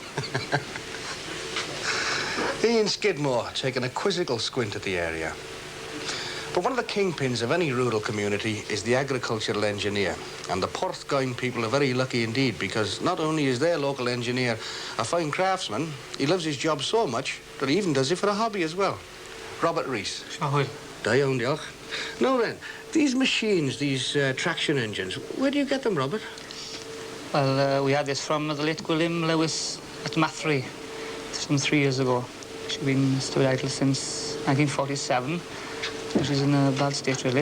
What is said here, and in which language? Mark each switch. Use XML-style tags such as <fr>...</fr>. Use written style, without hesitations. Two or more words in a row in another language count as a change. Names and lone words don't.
<en>Ian Skidmore taking a quizzical squint at the area. But one of the kingpins of any rural community is the agricultural engineer. And the Porthgain people are very lucky indeed, because not only is their local engineer a fine craftsman, he loves his job so much that he even does it for a hobby as well. Robert Rees. Siahwyl.</en> <cy>Da iawn, diolch.</cy> <en>Now then, these machines, these traction engines, where do you get them, Robert? Well, we had this from the late William Lewis at Mathry some 3 years ago. She's been stood idle since 1947. She's in a bad state, really.</en>